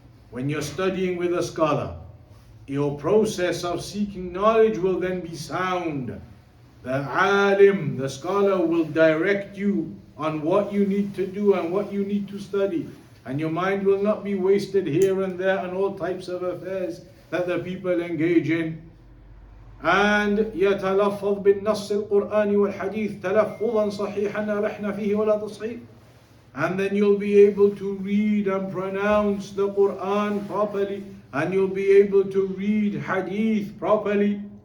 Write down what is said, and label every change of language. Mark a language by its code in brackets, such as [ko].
[en] When you're studying with a scholar, your process of seeking knowledge will then be sound. The alim, the scholar, will direct you on what you need to do and what you need to study. And your mind will not be wasted here and there on all types of affairs that the people engage in. [ar] And يتلفظ بالنص القرآني والحديث تلفظا صحيحا لا رحن فيه ولا تصحيح. [en] And then you'll be able to read and pronounce the Quran properly, and you'll be able to read hadith properly.